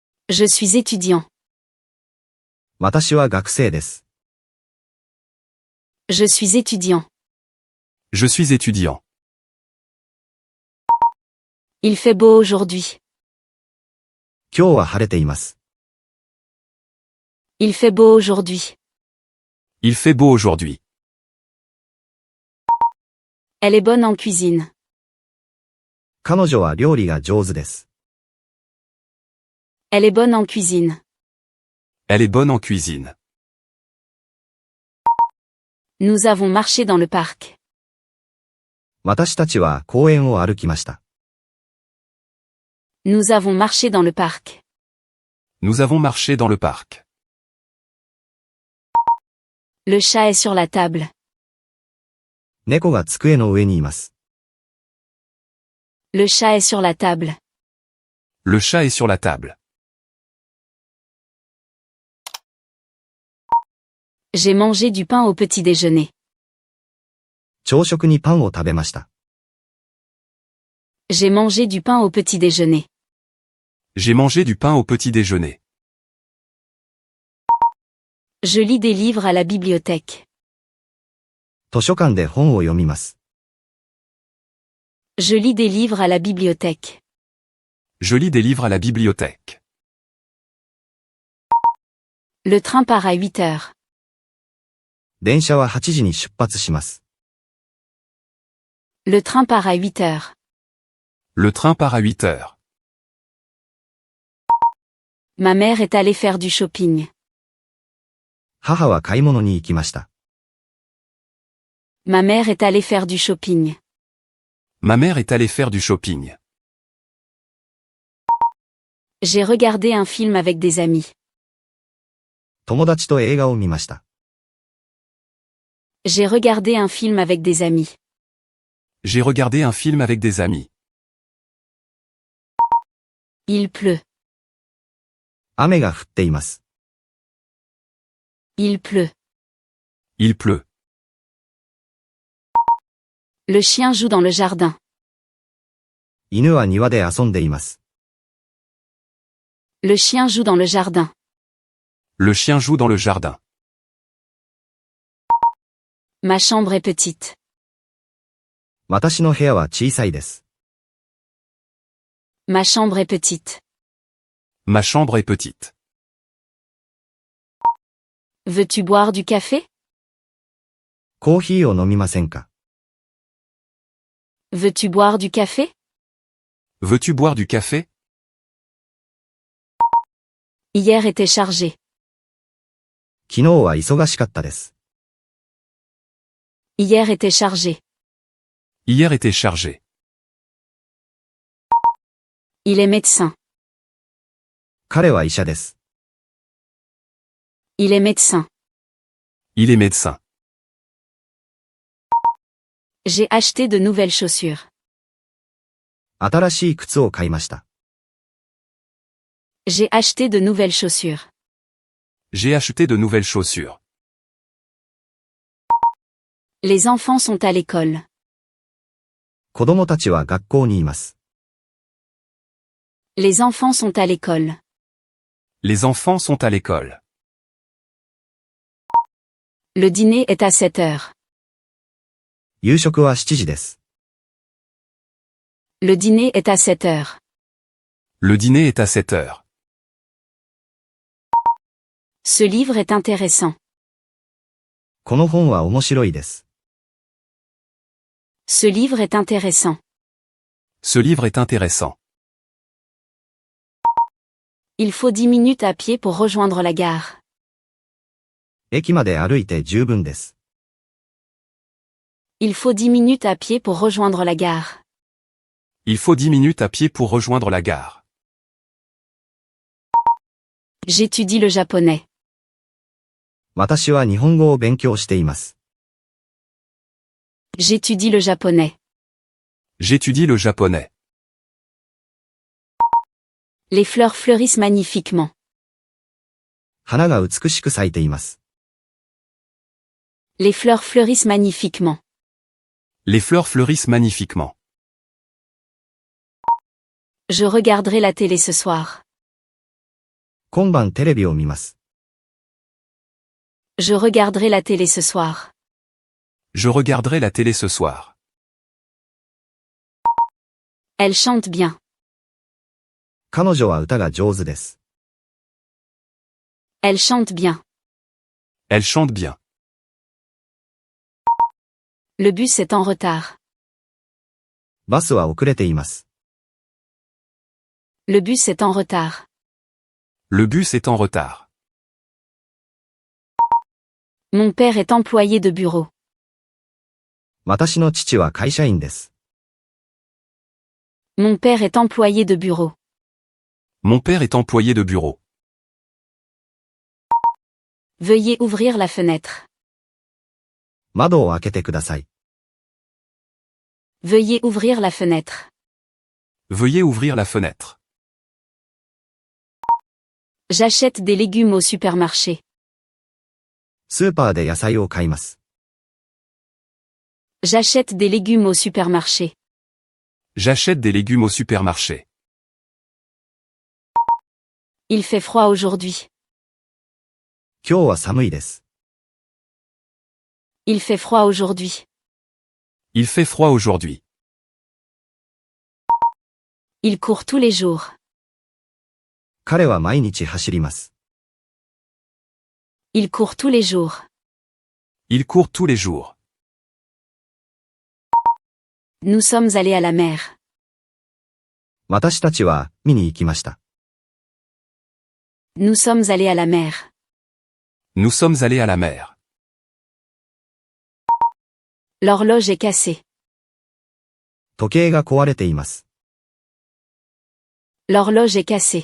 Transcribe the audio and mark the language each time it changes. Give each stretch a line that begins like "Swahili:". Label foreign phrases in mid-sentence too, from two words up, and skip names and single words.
French: Je suis étudiant.
Japanese: 私は学生です。
French: Je suis étudiant. Je suis étudiant. Il fait beau aujourd'hui.
Japanese: 今日は晴れています。
French: Il fait beau aujourd'hui. Il fait beau aujourd'hui. Elle est bonne en cuisine.
Japanese: 彼女は料理が上手です。
French: Elle est bonne en cuisine. Elle est bonne en cuisine. Nous avons marché dans le parc.
Japanese: 私たちは公園を歩きました。
French: Nous avons marché dans le parc. Nous avons marché dans le parc. Le chat est sur la table.
Japanese: 猫が机の上にいます。
French: Le chat est sur la table. Le chat est sur la table. J'ai mangé du pain au petit déjeuner.
Japanese: 朝食にパンを食べました。
French: J'ai mangé du pain au petit déjeuner. J'ai mangé du pain au petit déjeuner. Je lis des livres à la bibliothèque.
Japanese: 図書館で本を読みます。
French: Je lis des livres à la bibliothèque. Je lis des livres à la bibliothèque. Le train part à 8 heures.
Japanese: 電車は8時に出発します。
French: Le train part à 8 heures. Le train part à 8 heures. Ma mère est allée faire du shopping.
Japanese: 母は買い物に行きました。
French: Ma mère est allée faire du shopping. Ma mère est allée faire du shopping. J'ai regardé un film avec des amis.
Japanese: 友達と映画を見ました。
French: J'ai regardé un film avec des amis. J'ai regardé un film avec des amis. Il pleut.
Japanese: 雨が降っています。
French: Il pleut. Il pleut. Le chien joue dans le jardin.
Japanese: 犬は庭で遊んでいます。
French: Le chien joue dans le jardin. Le chien joue dans le jardin. Ma chambre est petite.
Japanese: 私の部屋は小さいです。
French: Ma chambre est petite. Ma chambre est petite. Veux-tu boire du café?
Japanese: コーヒーを飲みませんか？
French: Veux-tu boire du café? Veux-tu boire du café? Hier était chargé.
Japanese: 昨日は忙しかったです。
French: Hier était chargé. Hier était chargé. Il est médecin.
Japanese: 彼は医者です。
French: Il est médecin. Il est médecin. J'ai acheté de nouvelles chaussures.
Japanese: 新しい靴を買いました。
French: J'ai acheté de nouvelles chaussures. J'ai acheté de nouvelles chaussures. Les enfants sont à l'école.
Japanese: 子供たちは学校にいます。
French: Les enfants sont à l'école. Les enfants sont à l'école. Le dîner est à 7 heures.
Japanese: 夕食は7時です。
French: Le dîner est à 7 heures. Le dîner est à 7 heures. Ce livre est intéressant.
Japanese: この本は面白いです。
French: Ce livre est intéressant. Ce livre est intéressant. Il faut 10 minutes à pied pour rejoindre la gare.
Japanese: 駅まで歩いて十分です。
French: Il faut 10 minutes à pied pour rejoindre la gare. Il faut 10 minutes à pied pour rejoindre la gare. J'étudie le japonais.
Japanese: 私は日本語を勉強しています。
French: J'étudie le japonais. J'étudie le japonais. Les fleurs fleurissent magnifiquement.
Japanese: 花が美しく咲いています。
French: Les fleurs fleurissent magnifiquement. Les fleurs fleurissent magnifiquement. Je regarderai la télé ce soir.
Japanese: 今晩テレビを見ます。
French: Je regarderai la télé ce soir. Je regarderai la télé ce soir. Elle chante bien.
Japanese: 彼女は歌が上手です。
French: Elle chante bien. Elle chante bien. Le bus est en retard.
Japanese: バスは遅れています。
French: Le bus est en retard. Le bus est en retard. Mon père est employé de bureau.
Japanese: 私の父は会社員です。
French: Mon père est employé de bureau. Mon père est employé de bureau. Veuillez ouvrir la fenêtre.
Japanese: 窓を開けてください。
French: Veuillez ouvrir la fenêtre. Veuillez ouvrir la fenêtre. J'achète des légumes au supermarché.
Japanese: スーパーで野菜を買います。
French: J'achète des légumes au supermarché. J'achète des légumes au supermarché. Il fait froid aujourd'hui.
Japanese: 今日は寒いです。
French: Il fait froid aujourd'hui. Il fait froid aujourd'hui. Il court tous les jours.
Japanese: 彼は毎日走ります。
French: Il court tous les jours. Il court tous les jours. Nous sommes allés à la mer.
Japanese: 私たちは見に行きました。
French: Nous sommes allés à la mer. Nous sommes allés à la mer. L'horloge est cassée.
Japanese: 時計が壊れています。
French: L'horloge est cassée.